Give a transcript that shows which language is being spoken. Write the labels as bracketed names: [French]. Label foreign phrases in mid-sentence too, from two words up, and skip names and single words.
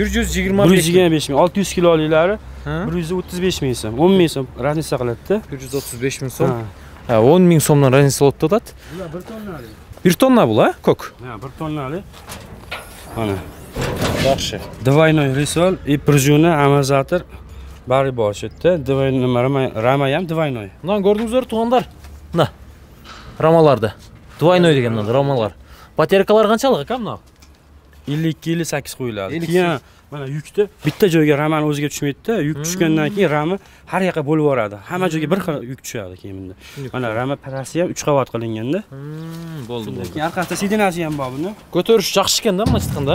[Uzbek] 125 ming. 600 kilolilari 135 ming so'm. 10 ming so'm raznica qiladi-da. 135 ming so'm. Ha, 10 ming so'mdan raznica bo'lib turadi. Bular 1 tonnali. 1 tonna bul, ha? Ko'k. Ha, 1 tonnali. Mana. Yaxshi. [Russian] Двойной рисол и пружина амортизатор [Uzbek] bari bor yerda. Двойной rama ham двойной. [Kyrgyz] Мына көрдүңүздөр туугандар. Мына. Рамаларды. Двойной деген мына рамалар. Батарейкалар канчалык ака мына? [Uzbek] 52-58 qo'yiladi. Keyin mana yukni bitta joyga ramani o'ziga tushmaydi-da. Yuk tushgandan keyin rami har yoqqa bo'lib boradi. Hamma joyga bir xil yuk tushadi keyin bunda. Mana rama parasi ham 3 qavat qilinganda. Bo'ldi. Keyin orqasida sidinasi ham bor buni. Ko'tarish yaxshi ekanda, mana chiqqanda.